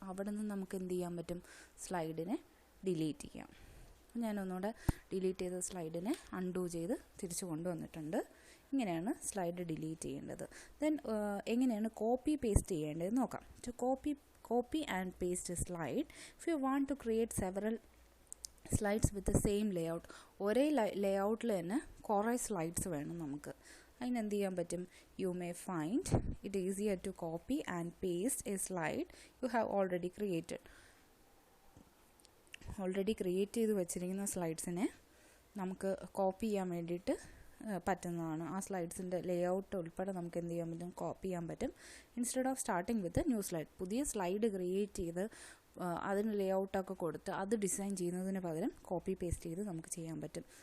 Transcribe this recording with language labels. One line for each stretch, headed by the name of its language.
Malayalam: അവിടെ നിന്ന് നമുക്ക് എന്ത് ചെയ്യാൻ പറ്റും? സ്ലൈഡിനെ ഡിലീറ്റ് ചെയ്യാം. ഞാനൊന്നുകൂടെ ഡിലീറ്റ് ചെയ്ത സ്ലൈഡിനെ അൺഡു ചെയ്ത് തിരിച്ചു കൊണ്ടുവന്നിട്ടുണ്ട്. ഇങ്ങനെയാണ് സ്ലൈഡ് ഡിലീറ്റ് ചെയ്യേണ്ടത്. ദെൻ എങ്ങനെയാണ് കോപ്പി പേസ്റ്റ് ചെയ്യേണ്ടതെന്ന് നോക്കാം.
English: To copy and paste slide. If you want to create several slides with the same layout,
Malayalam: ഒരേ ലേഔട്ടിൽ തന്നെ കുറേ സ്ലൈഡ്സ് വേണം നമുക്ക്. അതിനെന്ത് ചെയ്യാൻ പറ്റും?
English: You may find it easier to copy and paste a slide you have already created.
Malayalam: Already create ചെയ്ത് വെച്ചിരിക്കുന്ന സ്ലൈഡ്സിനെ നമുക്ക് കോപ്പി ചെയ്യാൻ വേണ്ടിയിട്ട് പറ്റുന്നതാണ്. ആ സ്ലൈഡ്സിൻ്റെ ലേഔട്ട് ഉൾപ്പെടെ നമുക്ക് എന്ത് ചെയ്യാൻ പറ്റും? കോപ്പി ചെയ്യാൻ പറ്റും.
English: instead of starting with new slide,
Malayalam: പുതിയ സ്ലൈഡ് ക്രിയേറ്റ് ചെയ്ത് അതിന് ലേഔട്ടൊക്കെ കൊടുത്ത് അത് ഡിസൈൻ ചെയ്യുന്നതിന് പകരം കോപ്പി പേസ്റ്റ് ചെയ്ത് നമുക്ക് ചെയ്യാൻ പറ്റും.